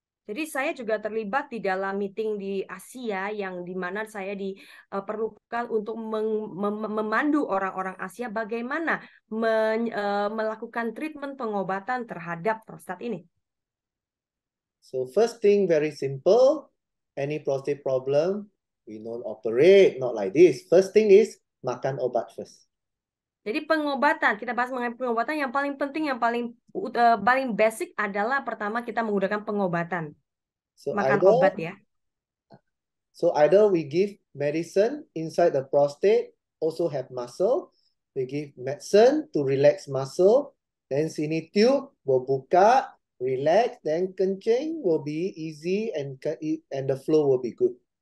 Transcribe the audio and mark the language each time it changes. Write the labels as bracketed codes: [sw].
[id] Jadi saya juga terlibat di dalam meeting di Asia yang di mana saya diperlukan untuk memandu orang-orang Asia bagaimana melakukan treatment pengobatan terhadap prostat ini. [en] So first thing very simple, any prostate problem, we don't operate, not like this. First thing is [ms] makan obat [en] first. [id] Jadi pengobatan, kita bahas mengenai pengobatan yang paling penting, yang paling basic adalah pertama kita menggunakan pengobatan. [en] So [id] makan obat ya. [en] So either we give medicine inside the prostate, also have muscle. We give medicine to relax muscle. Then sini tube will buka, relax, then kencing will be easy and the flow will be good.